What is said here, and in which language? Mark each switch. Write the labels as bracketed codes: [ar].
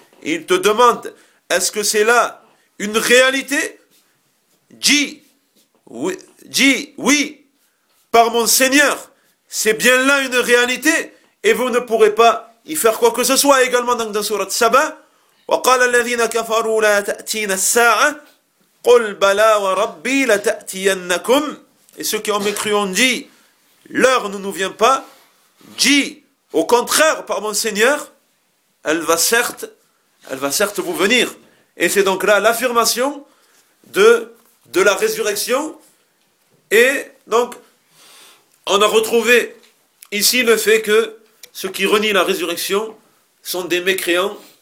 [fr] Il te demande, est-ce que c'est là une réalité? Dis oui, par mon Seigneur, c'est bien là une réalité et vous ne pourrez pas y faire quoi que ce soit. Également donc dans surat Saba. [ar] وقال الذين كفروا لا تأتين الساعة قل بلى وربي لتأتينكم. [fr] Et ceux qui ont mécru ont dit, l'heure ne nous vient pas. Dis, au contraire, par mon Seigneur, elle va certes vous venir. Et c'est donc là l'affirmation de la résurrection. Et donc, on a retrouvé ici le fait que ceux qui renient la résurrection sont des mécréants.